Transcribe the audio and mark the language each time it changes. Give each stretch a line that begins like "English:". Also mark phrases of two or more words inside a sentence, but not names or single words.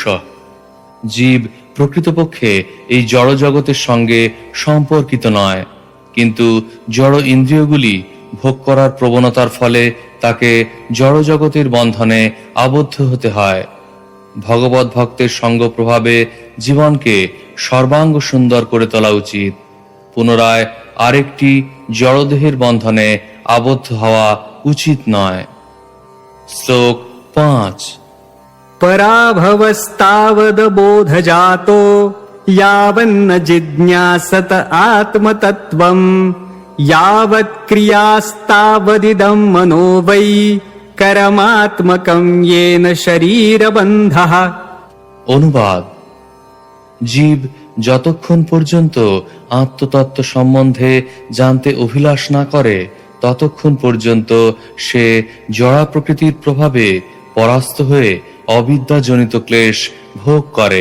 Bangla: জীব প্রকৃতপক্ষে এই জড় জগতের সঙ্গে সম্পর্কিত নয়, কিন্তু জড় ইন্দ্রিয়গুলি ভোগ করার প্রবণতার ফলে তাকে জড় জগতের বন্ধনে আবদ্ধ হতে হয়। ভগবত ভক্তের সঙ্গ প্রভাবে জীবনকে সর্বাঙ্গ সুন্দর করে তোলা উচিত। পুনরায় আরেকটি জড়দেহের বন্ধনে আবদ্ধ হওয়া উচিত নয়। শ্লোক 5।
Sanskrit: पराभवस्तावद बोधजातो यावन्न जिज्ञासत आत्मतत्त्वम् यावत् क्रियास्तावदिदं मनो वै करमात्मकं येन शरीरबन्धः।
Bangla: অনুবাদ: জীব যতক্ষণ পর্যন্ত আত্মতত্ত্ব সম্বন্ধে জানতে অভিলাষ না করে ততক্ষণ পর্যন্ত সে জড়া প্রকৃতির প্রভাবে পরাস্ত হয়ে অবিদ্যাজনিত ক্লেশ ভোগ করে।